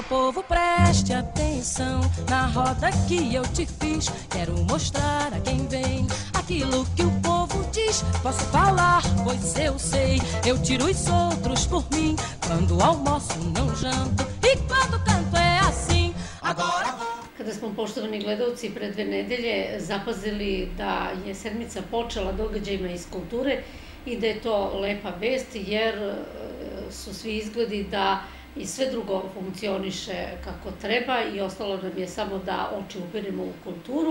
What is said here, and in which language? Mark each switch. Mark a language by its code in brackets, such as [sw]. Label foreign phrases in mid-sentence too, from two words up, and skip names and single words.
[pt] povo, preste atenção na roda que eu te fiz. Quero mostrar a quem vem aquilo que o povo diz. Posso falar, pois eu sei. Eu tiro os outros por mim. Quando almoço não janto i quando canto é assim. Agora vou. [sr] Kada smo, poštovani gledalci, pre 2 nedelje zapazili da je sedmica počela događajima iz kulture i da je to lepa vest, jer su svi izgledi da i sve drugo funkcioniše kako treba i ostalo nam je samo da oči uperimo u kulturu.